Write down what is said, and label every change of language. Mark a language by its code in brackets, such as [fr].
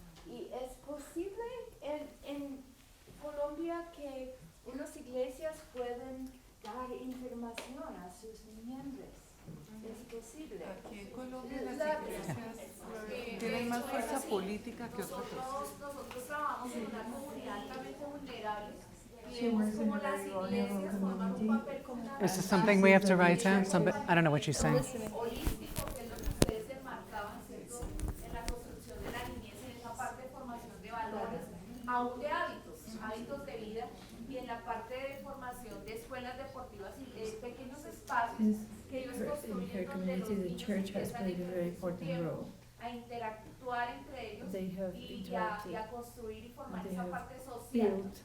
[es] Y es posible en Colombia que unas iglesias pueden dar información a sus miembros. Es posible. Aquí en Nosotros trabajamos en una comunidad altamente vulnerable y vemos como las iglesias forman un papel fundamental. [en] Is this something we have to write down? I don't know what she's saying. [es] Holístico, que es lo que ustedes enmarcaban, ¿cierto? En la construcción de la niñez, en esa parte de formación de valores, aún de hábitos de vida, y en la parte de formación de escuelas deportivas y pequeños espacios que ellos construyen donde los niños empiezan a interactuar entre ellos y a construir y formar esa parte social.